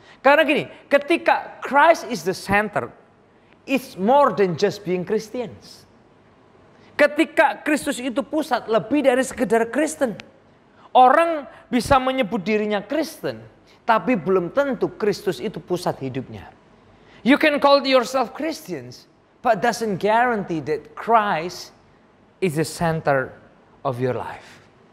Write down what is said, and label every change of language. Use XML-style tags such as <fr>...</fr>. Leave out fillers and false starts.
<id>Karena gini, ketika</id> <en>Christ is the center, it's more than just being Christians.</en> <id>Ketika Kristus itu pusat, lebih dari sekedar Kristen. Orang bisa menyebut dirinya Kristen, tapi belum tentu Kristus itu pusat hidupnya.</id> <en>You can call yourself Christians, but doesn't guarantee that Christ is the center of your life.</en>